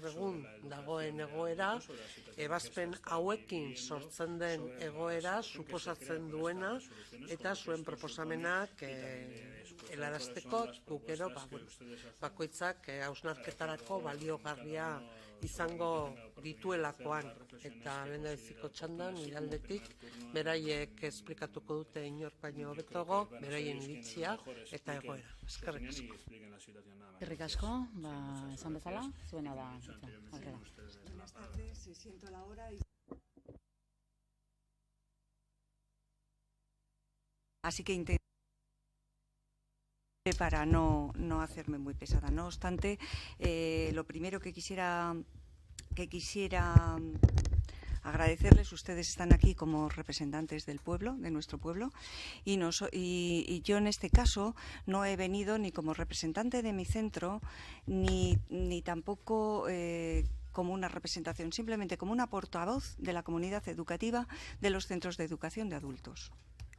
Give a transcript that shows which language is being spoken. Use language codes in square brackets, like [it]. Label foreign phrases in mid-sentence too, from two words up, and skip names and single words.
[eu] egun dagoen egoera, ebazpen hauekin sortzen den egoera suposatzen duena eta zuen proposamenak helarazteko gukero bakoitzak hausnarketarako baliogarria izango dituelakoan, eta lehendabiziko txandan iraldetik beraiek esplikatuko dute inor baino hobetogo beraien iritzia eta egoera. Eskerrik asko. Eskerrik asko, esan bezala, zuena da. [es] Buenas tardes, siento la hora. Así que para no hacerme muy pesada. No obstante, lo primero que quisiera agradecerles, ustedes están aquí como representantes del pueblo, de nuestro pueblo, y yo en este caso no he venido ni como representante de mi centro, ni tampoco como una representación, simplemente como una portavoz de la comunidad educativa de los centros de educación de adultos.